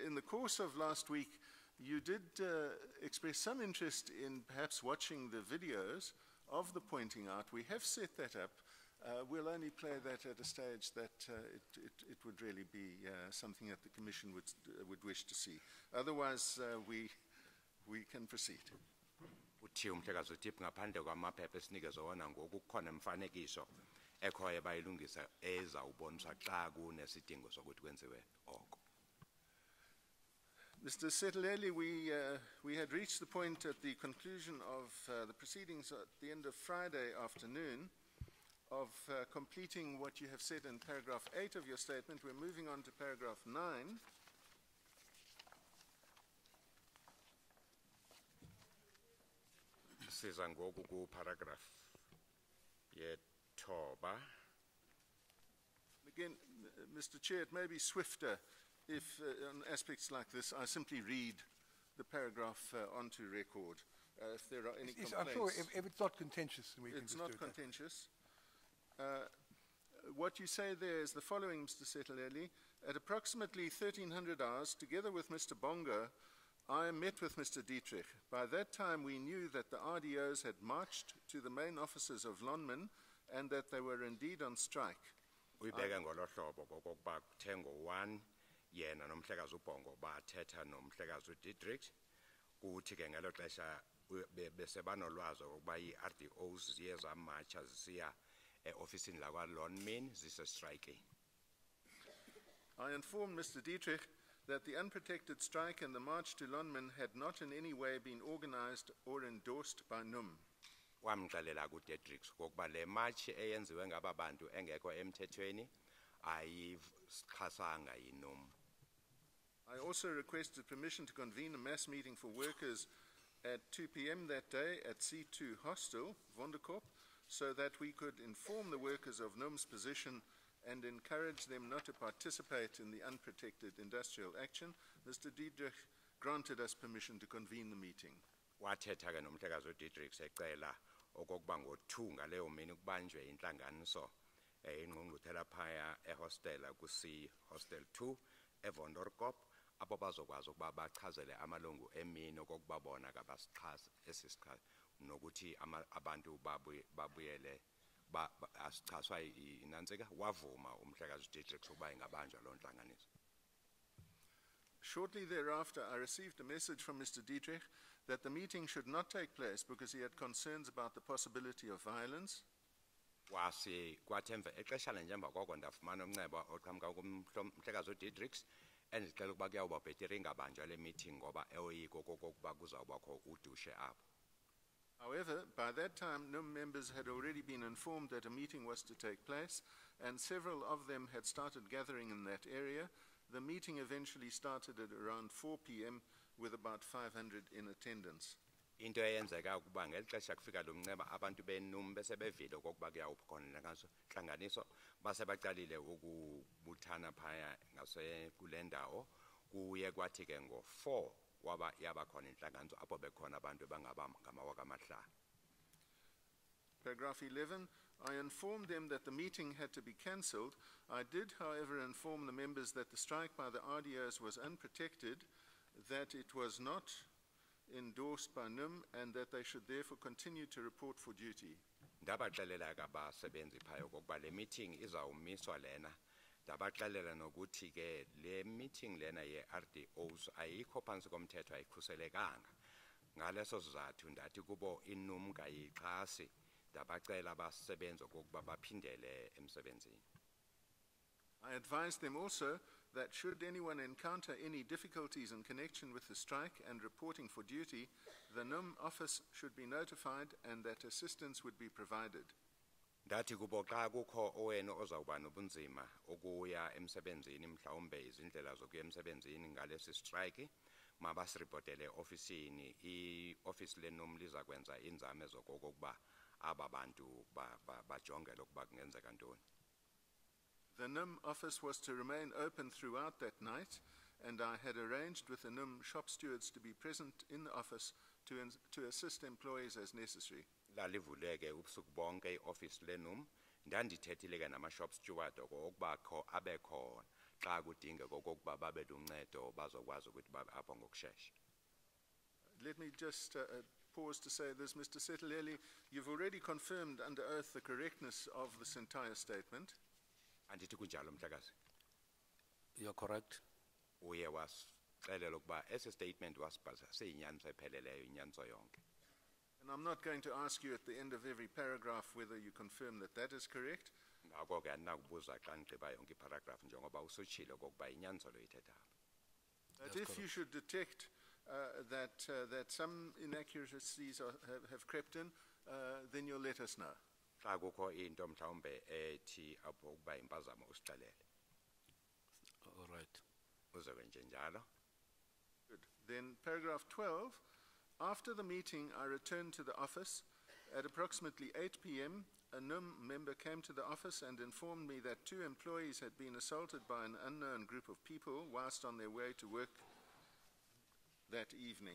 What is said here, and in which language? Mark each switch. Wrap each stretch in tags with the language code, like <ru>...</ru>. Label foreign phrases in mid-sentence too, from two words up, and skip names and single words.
<en>In the course of last week, you did express some interest in perhaps watching the videos of the pointing out. We have set that up. We'll only play that at a stage that it would really be something that the Commission would wish to see. Otherwise, we can proceed.</en> <xh>Uthi umhlekazi uTip ngaphandle kwamaphepha esinikezwe wona ngoku kukhona imfanekiso ekhoyo bayilungisa ezawuboniswa xa kunesidingo sokuthi kwenziwe oko.</xh> <en>Mr. Seteleli, we had reached the point at the conclusion of the proceedings at the end of Friday afternoon of completing what you have said in paragraph 8 of your statement. We're moving on to paragraph 9.</en> <xh>Siza ngoku ku paragraph yethoba.</xh> <en>Again, Mr. Chair, it may be swifter if on aspects like this I simply read the paragraph onto record. If there are any complaints. I'm sure if it's not contentious, then we can It's just not do it. contentious. What you say there is the following, Mr. Seteleli. At approximately 1300 hours, together with Mr. Bongo, I met with Mr. Dietrich. By that time, we knew that the RDOs had marched to the main offices of Lonmin and that they were indeed on strike.</en> <xh>Uyibeka ngolohlobo kokuba kuthe ngo-1 yena nomhlekazi uBhongo bathetha nomhlekazi uDietrich kuthi ke ngelo xesha bese banolwazi ukuba i-RDOs ziye zamatsha zisiya e-ofisini lakwa-Lonmin zise-striking.</xh> <en>I informed Mr. Dietrich that the unprotected strike and the march to Lonmin had not in any way been organized or endorsed by NUM.</en> <xh>Wamxelela kuDietrich kokuba le match eyenziwe ngaba bantu engekho emthethweni ayixhasanga yiNUM.</xh> <en>I also requested permission to convene a mass meeting for workers at 2 p.m. that day at C2 Hostel, Vonderkop, so that we could inform the workers of NUM's position and encourage them not to participate in the unprotected industrial action. Mr. Dietrich granted us permission to convene the meeting.</en> <xh>Wathetha ke nomhlekazi uDietrich secela okokuba ngo-2 ngaleyo mini kubanjwe intlanganiso ingqungquthela phaya ehostela ku-C Hostel 2 eVonderkop apho bazokwazi ukuba bachazele amalungu emini okokuba bona kabasixhasa esisichaza nokuthi abantu babuyele asichaswa inantsika wavuma umhlekazi uDietrich ukuba ingabanjwa loo ntlanganiso.</xh> <en>Shortly thereafter, I received a message from Mr. Dietrich that the meeting should not take place because he had concerns about the possibility of violence.</en> <xh>Kwathemva exeshana njengoba koko ndafumana umnxeba oqhamuka kumhlekazi uDietrich endixela ukuba kuyawuba bhetire ingabanjwa le meeting ngoba eyoyiko kokokuba kuzawubakho udushe apho.</xh> <en>However, by that time, NUM members had already been informed that a meeting was to take place, and several of them had started gathering in that area. The meeting eventually started at around 4 p.m. with about 500 in attendance.</en> <xh>Into eyenzeka ukuba ngelixesha kufika lo mnxeba abantu beNUM bese bevile okokuba kuyawukhona ntlanganiso base baqalile ukubuthana phaya ngase kule ndawo kuye kwathi ke ngo-4 kwaba yabakhona intlanganiso apho bekhona abantu bangaba ngamawaka amahlanu.</xh> <en>Paragraph 11, I informed them that the meeting had to be cancelled. I did, however, inform the members that the strike by the RDOs was unprotected, that it was not endorsed by NUM, and that they should therefore continue to report for duty.</en> <xh>Ndabaxelela ke abasebenzi phaya okokuba le meeting izawumiswa lena. Ndabaxelela nokuthi ke le meeting lena ye-RDOs ayikho phantsi komthetho ayikhuselekanga. Ngaleso sizathu ndathi kubo iNUM kayixhasi. Ndabacela abasebenzi okokuba baphindele emsebenzini.</xh> <en>I advised them also that should anyone encounter any difficulties in connection with the strike and reporting for duty, the NUM office should be notified and that assistance would be provided.</en> <xh>Ndathi kubo xa kukho owena ozawuba nobunzima ukuya emsebenzini mhlawumbe izindlela zokuya emsebenzini ngalesi strike mabasiripotele ofisini ioffice lenum liza kwenza inzame zokokuba aba bantu bajongele ukuba kungenzeka ntoni.</xh> <en>The NUM office was to remain open throughout that night, and I had arranged with the NUM shop stewards to be present in the office to assist employees as necessary.</en> <xh>Lalivuleke ubusuku bonke ioffice lenum ndandithethile ke nama-</xh> <en>shop steward</en> <xh>okokuba abekho xa kudingeka okokuba babe luncedo bazokwazi ukuthi babe apho ngokushesha.</xh> <en>Let me just pause to say this, Mr. Seteleli, you've already confirmed under oath the correctness of this entire statement.</en> <xh>Andithi kunjalo mhlekazi.</xh> <en>You're correct.</en> <xh>Uye wasixelela ukuba esi statement wasibhalisa siyinyaniso epheleleyo inyaniso yonke.</xh> <en>And I'm not going to ask you at the end of every paragraph whether you confirm that that is correct.</en> <xh>Ngako ke andinakubuza xa ndigqiba yonke iparagraph njengoba usutshilo okokuba inyaniso lo ithethayo.</xh> <en>But if you should detect that some inaccuracies have crept in, then you'll let us know.</en> <xh>Xa kukho into mhlawumbe ethi apho ukuba impazamo usixelele.</xh> <en>All right.</en> <xh>Uzokwenje njalo.</xh> <en>Good. Then paragraph 12, after the meeting I returned to the office. At approximately 8 p.m, a NUM member came to the office and informed me that 2 employees had been assaulted by an unknown group of people whilst on their way to work that evening.</en>